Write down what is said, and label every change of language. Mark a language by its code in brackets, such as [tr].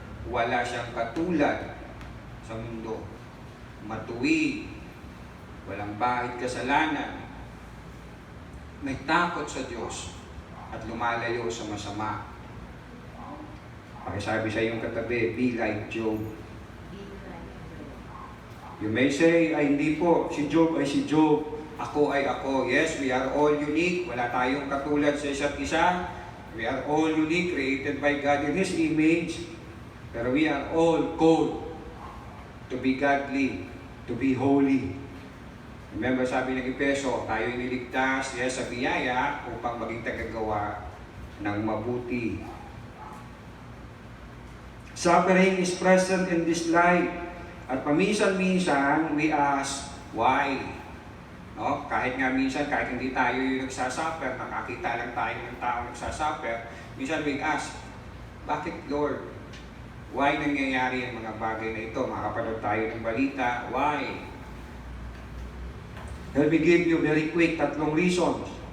[tl] Wala siyang katulad sa mundo. Matuwid, walang bahid kasalanan, may takot sa Diyos, at lumalayo sa masama." Pakisabi sa iyong katabi, [en] be like Job. You may say, [tl] ay hindi po, si Job ay si Job, ako ay ako. [en] Yes, we are all unique. [tl] Wala tayong katulad sa isa't isa. [en] We are all unique, created by God in His image. Pero we are all called to be godly, to be holy. [tl] Remember, sabi ng Efeso, tayo iniligtas, yes, sa biyaya upang maging tagagawa ng mabuti. [en] Suffering is present in this life. [tl] At paminsan-minsan, [en] we ask, why? [tl] Kahit nga minsan, kahit hindi tayo yung nagsasuffer, nakakita lang tayo ng tao nagsasuffer, minsan we ask, bakit Lord? Why nangyayari ang mga bagay na ito? Makapanood tayo ng balita, why? [en] Let me give you very quick 3 reasons.